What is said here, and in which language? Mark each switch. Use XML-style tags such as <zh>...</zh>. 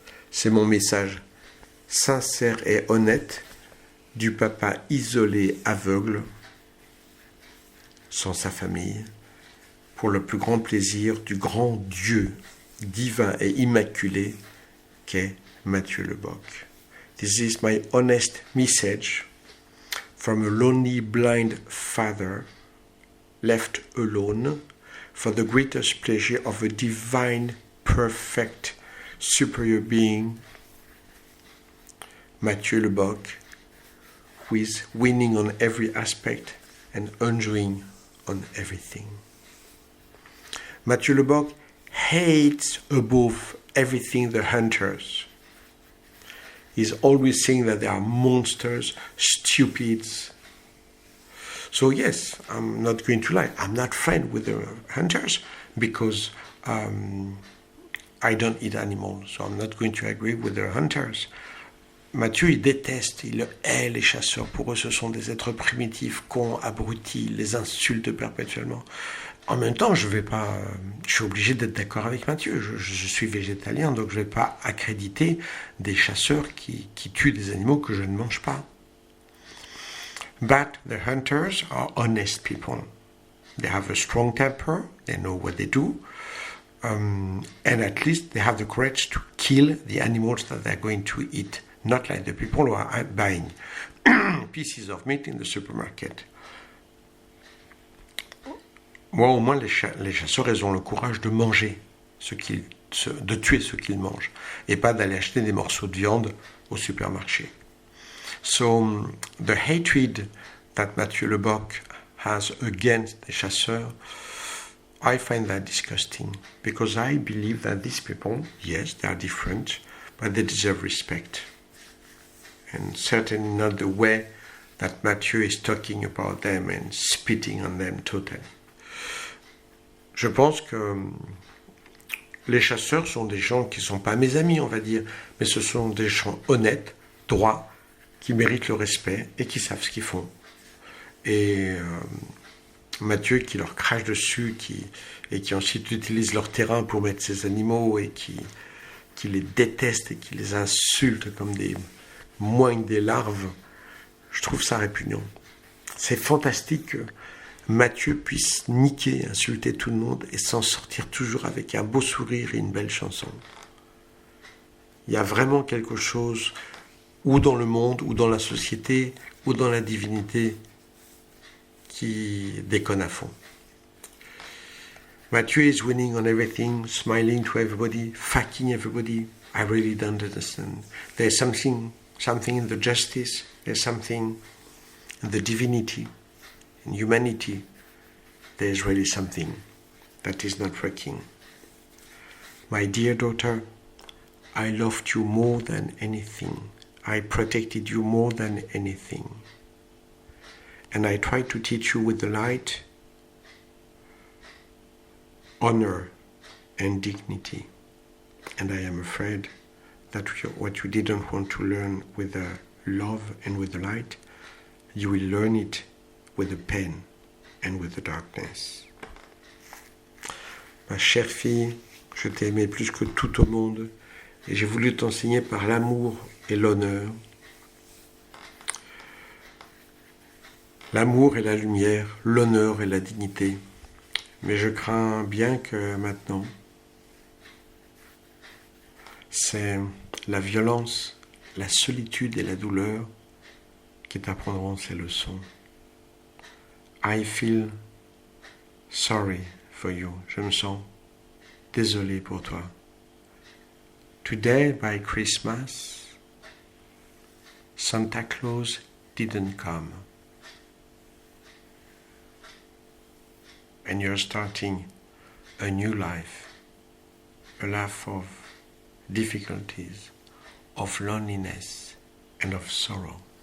<fr>C'est mon message sincère et honnête du papa isolé, aveugle, sans sa famille, pour le plus grand plaisir du grand Dieu divin et immaculé qu'est Mathieu Lebock.</fr> <en>This is my honest message from a lonely blind father left alone for the greatest pleasure of a divine, perfect, superior being, Mathieu Lebock, who is winning on every aspect and enjoying on everything. Mathieu Lebock hates above everything the hunters. He's always saying that they are monsters, stupids. So yes, I'm not going to lie. I'm not friends with the hunters because I don't eat animals. So I'm not going to agree with the hunters.</en> <fr>Mathieu, il déteste, il hait les chasseurs. Pour eux, ce sont des êtres primitifs, cons, abrutis, ils les insultent perpétuellement. En même temps, je suis obligé d'être d'accord avec Mathieu. Je suis végétalien, donc je ne vais pas accréditer des chasseurs qui tuent des animaux que je ne mange pas.</fr> <en>But the hunters are honest people. They have a strong temper, they know what they do, and at least they have the courage to kill the animals that they're going to eat. Not like the people who are buying pieces of meat in the supermarket.</en> <fr>Moi, au moins, les chasseurs, ils ont le courage de manger ce qu'ils de tuer ce qu'ils mangent et pas d'aller acheter des morceaux de viande au supermarché.</fr> <en>So the hatred that Mathieu Lebock has against</en> <fr>les chasseurs,</fr> <en>I find that disgusting because I believe that these people, yes, they are different, but they deserve respect. And certainly not the way that Mathieu is talking about them and spitting on them totally.</en> <fr>Je pense que les chasseurs sont des gens qui ne sont pas mes amis, on va dire, mais ce sont des gens honnêtes, droits, qui méritent le respect et qui savent ce qu'ils font. Et Mathieu qui leur crache dessus et qui ensuite utilise leur terrain pour mettre ses animaux et qui les déteste et qui les insulte comme des moignes, des larves, je trouve ça répugnant. C'est fantastique que Mathieu puisse niquer, insulter tout le monde et s'en sortir toujours avec un beau sourire et une belle chanson. Il y a vraiment quelque chose, ou dans le monde, ou dans la société, ou dans la divinité, qui déconne à fond.</fr> <en>Mathieu is winning on everything, smiling to everybody, fucking everybody. I really don't understand. There's something in the justice, there's something in the divinity, in humanity. There's really something that is not working. My dear daughter, I loved you more than anything. I protected you more than anything. And I tried to teach you with the light, honor and dignity. And I am afraid that what you didn't want to learn with the love and with the light, you will learn it with the pain and with the darkness.</en> <fr>Ma chère fille, je t'ai aimée plus que tout au monde et j'ai voulu t'enseigner par l'amour et l'honneur. L'amour et la lumière, l'honneur et la dignité. Mais je crains bien que maintenant, c'est la violence, la solitude et la douleur qui t'apprendront ces leçons.</fr> <en>I feel sorry for you.</en> <fr>Je me sens désolé pour toi.</fr> <en>Today, by Christmas, Santa Claus didn't come. And you're starting a new life, a life of difficulties, of loneliness and of sorrow.</en>